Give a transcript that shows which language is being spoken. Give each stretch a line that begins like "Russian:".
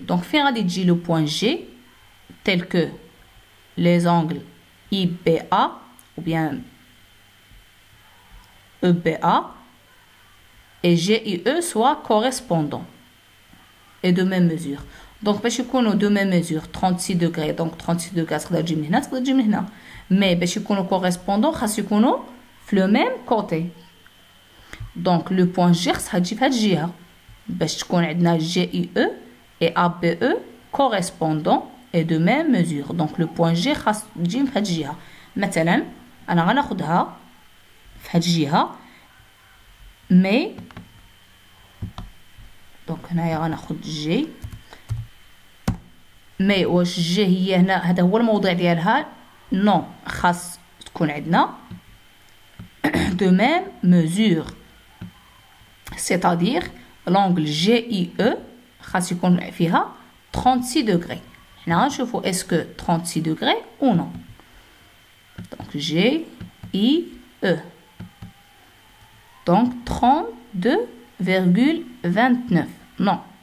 French: Donc, faire le point G tel que les angles IBA ou bien EBA et GIE soient correspondants et de même mesure. Donc,
Arabic: باش يكونوا
French: de même mesure 36 degrés.
Arabic: Donc, 36 degrés تقدر تجي من هنا تقدر تجي من هنا. Mais باش يكونوا correspondants خاص يكونوا في
French: le même côté. Donc, le point G
Arabic: خاصها تجي في هاد الجهة باش تكون عندنا
French: GIE et ABE correspondants et de même mesure. Donc le point G
Arabic: خاص تجي في هاد الجهة. مثلا أنا غناخدها في هاد الجهة مي دونك هنايا غناخد جي مي واش جي هي هنا هذا هو الموضع ديالها؟ نو خاص تكون عندنا
French: de même mesure. C'est-à-dire l'angle GIE
Arabic: خاص يكون فيها
French: 36 degrés. Là, je vois est-ce que 36 degrés ou non. Donc, G, I, E. Donc, 32,29. Non.